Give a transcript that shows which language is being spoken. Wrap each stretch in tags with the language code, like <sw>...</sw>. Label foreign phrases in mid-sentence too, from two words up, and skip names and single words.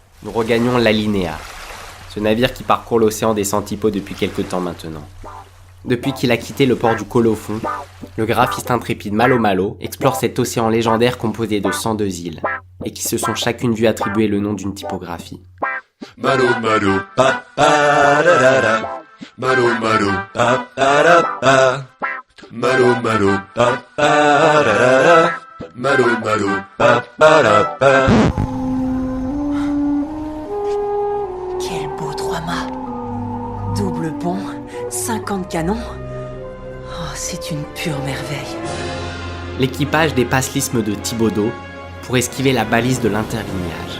<fr>nous regagnons l'Alinéa, ce navire qui parcourt l'océan des Centipodes depuis quelque temps maintenant. Depuis qu'il a quitté le port du Colophon, le graphiste intrépide Malo Malo explore cet océan légendaire composé de 102 îles, et qui se sont chacune vues attribuer le nom d'une typographie. Malo Malo, pa pa da da da. Malo Malo, pa pa da pa. Malo Malo, pa pa da da da. Malo Malo, pa pa da pa. Quel beau 3-mâts. Double pont, 50 canons. Oh, c'est une pure merveille. L'équipage dépasse l'isthme de Thibaudot pour esquiver la balise de l'interlignage.</fr>